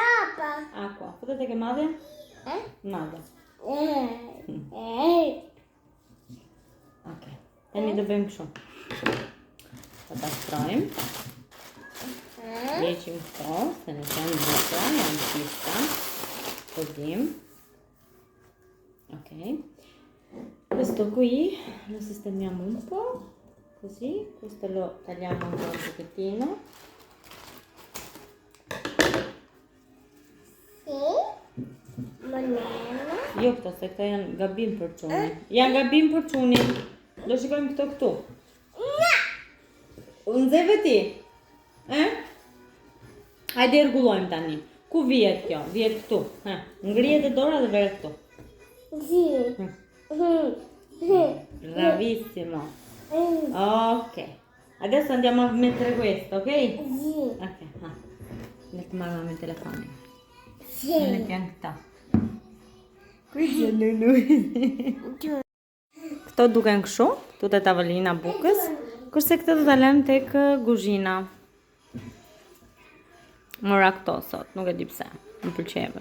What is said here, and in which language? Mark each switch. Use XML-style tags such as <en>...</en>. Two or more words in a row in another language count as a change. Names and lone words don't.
<sq>Aqua. Fute të ke madhja. Madhja. Okej. Tani do bëjmë kështu. Ta pastrojmë. Heqim këto, se në janë buka, janë pista.</sq> <it>Così. Ok. Questo qui lo sistemiamo un po'. Così. Questo lo tagliamo un po' un pochettino.</it> <sq>Jo këto, se këto janë gabim për çunin. Janë gabim për çunin. Do shikojmë këto këtu. Nxeve ti? Hajde rregullojmë tani. Ku vihet kjo? Vihet këtu. Ha, ngrihet e dora dhe veret këtu.</sq> <it>Bravissimo. Ok. Adesso andiamo a mettere questo, ok?</it> <sq>Ok, ha. Le të marrë me telefonin. Le të janë këta. Kujtë Lulu. Këto duken kështu, këtu te tavolina bukës, kurse këto do ta lëm tek kuzhina. Mora këto sot, nuk e di pse, më pëlqejën.</sq>